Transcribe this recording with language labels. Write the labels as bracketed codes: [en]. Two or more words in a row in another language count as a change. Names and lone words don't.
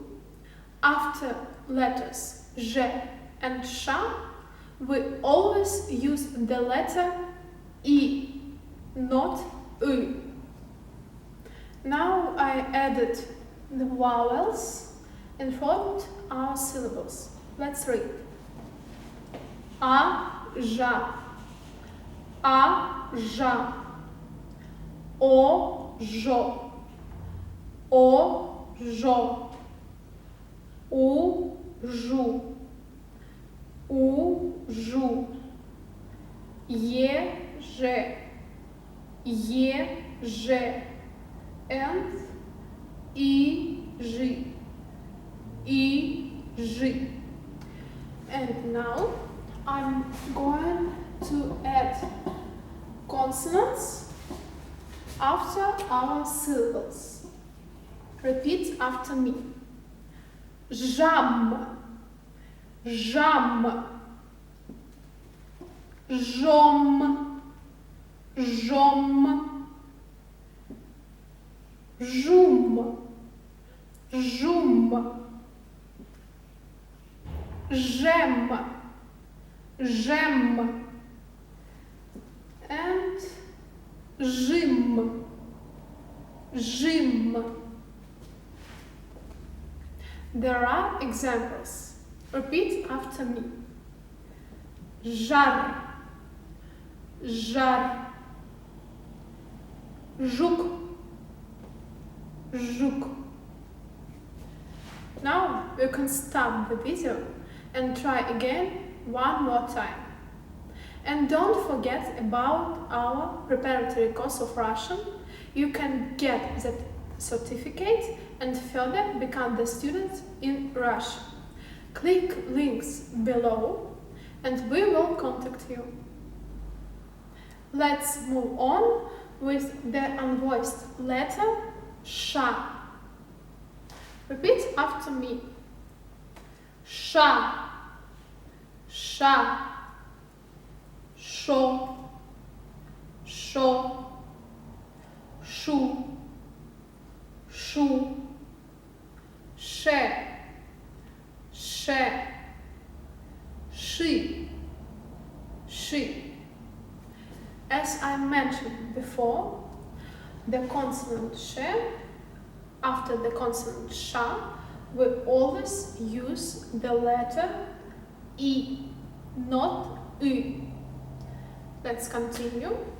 [en] After letters Ж and Ш, we always use the letter E, not U. Now I added the vowels and formed our syllables. Let's read. [ru] А, жа, а, жа, о, жо, о, жо, у, жу, у, жу, е, же, and и, жи. [en] And now I'm going to add consonants after our syllables. Repeat after me. [ru] Жам, жам, жом, жом, жум, жум, жем, жем, and жим, жим. [en] There are examples. Repeat after me. [ru] Жар, жар, жук, жук. [en] Now you can stop the video and try again one more time. And don't forget about our preparatory course of Russian. You can get that certificate and further become the student in Russian. Click links below and we will contact you. Let's move on with the unvoiced letter Ш. Repeat after me. [ru] Ша, ша, шо, шо, шу, шу, ше, ше, ши, ши. [en] As I mentioned before, the consonant sh after the consonant sha, we always use the letter E, not U. Let's continue.